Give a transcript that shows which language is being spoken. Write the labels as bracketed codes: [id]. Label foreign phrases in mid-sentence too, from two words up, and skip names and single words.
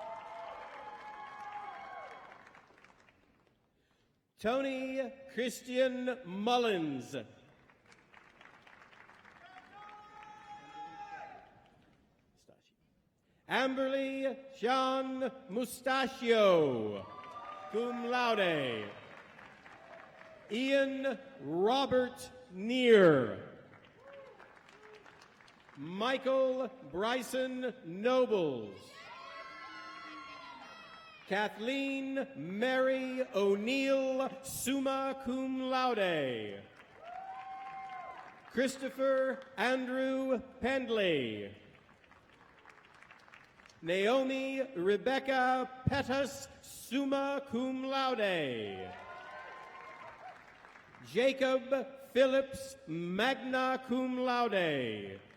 [en] Tony Christian Mullins. Amberly Sean Mustachio, [la] cum laude. [en] Ian Robert Neer. Michael Bryson Nobles. Kathleen Mary O'Neill, [la] summa cum laude. [en] Christopher Andrew Pendley. Naomi Rebecca Pettus, [la] summa cum laude. [en] Jacob Phillips, [la] magna cum laude.